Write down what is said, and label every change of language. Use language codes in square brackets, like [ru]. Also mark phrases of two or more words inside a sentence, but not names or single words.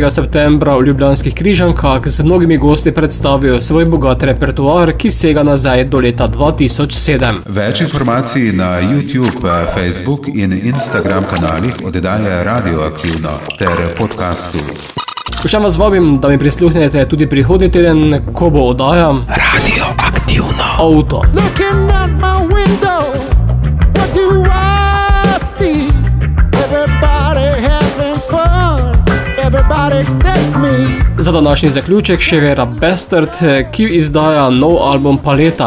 [sl] septembra v Ljubljanskih Križankah z mnogimi gosti predstavijo svoj bogat repertoar, ki sega nazaj do leta 2007. Več informacij na YouTube, Facebook in Instagram kanalih oddaje Radio Aktivno ter podcastu. Še vas vabim, da mi prisluhnete tudi prihodnji teden, ko bo oddaja Radio Aktivno Auto. [en] Looking out my window, what do I see? Everybody having fun, everybody except me. [sl] Za današnji zaključek še Vera Bastard, ki izdaja nov album Paleta.